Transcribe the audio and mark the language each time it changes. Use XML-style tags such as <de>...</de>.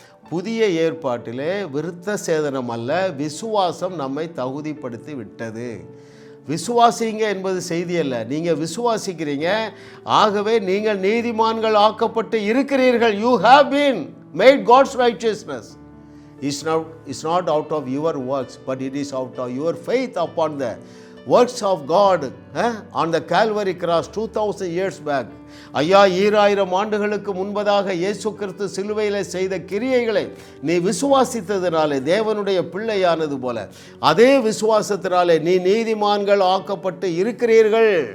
<ta>புதிய ஏற்பாட்டிலே விருத்த சேதனம் அல்ல, விசுவாசம் நம்மை தகுதிப்படுத்தி விட்டது. விசுவாசிங்க என்பது செய்தி அல்ல, நீங்கள் விசுவாசிக்கிறீங்க, ஆகவே நீங்கள் நீதிமான்கள் ஆக்கப்பட்டு இருக்கிறீர்கள்.</ta> <en>You have been made God's righteousness. It's not out of your works, but it is out of your faith upon the works of God on the Calvary cross 2000 years back.</en> <ta>ஐயா, 2000 ஆண்டுகளுக்கு முன்பதாக இயேசு கிறிஸ்து சிலுவையில் செய்த கிரியைகளை நீ விசுவாசித்ததினாலே தேவனுடைய பிள்ளையானது போல அதே விசுவாசத்தினாலே நீ நீதிமான்கள் ஆக்கப்பட்டு இருக்கிறீர்கள்.</ta>